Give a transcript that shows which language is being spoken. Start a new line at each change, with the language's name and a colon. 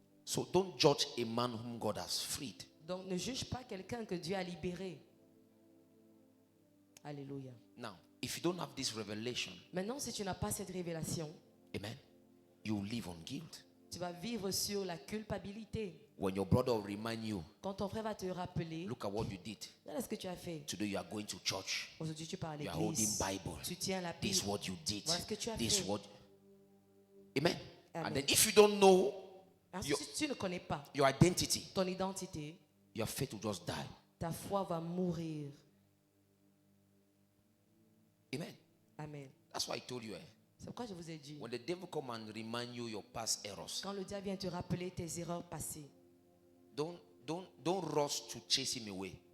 English: So don't judge a man whom God has freed.
French: Donc ne juge pas quelqu'un que Dieu a libéré. Alléluia.
English: Now, if you don't have this revelation,
French: maintenant si tu n'as pas cette révélation,
English: amen, you live on guilt.
French: Tu vas vivre sur la culpabilité.
English: When your brother will remind you,
French: quand ton frère va te rappeler,
English: look at what you did.
French: Regarde ce que tu as fait.
English: Today you are going to church.
French: Aujourd'hui tu pars à l'église.
English: You are holding Bible.
French: Tu tiens la Bible.
English: This is what you did.
French: Voilà ce que tu as
English: this
French: fait.
English: What. Amen. Amen. And then if you don't know
French: your, si tu ne connais pas
English: your identity,
French: ton identité,
English: your faith will just die.
French: Ta foi va mourir. Amen. Amen.
English: That's why I told you.
French: C'est pourquoi je vous ai dit.
English: When the devil come and remind you your past errors.
French: Quand le diable vient te rappeler tes erreurs passées.
English: Don't rush to chase him away.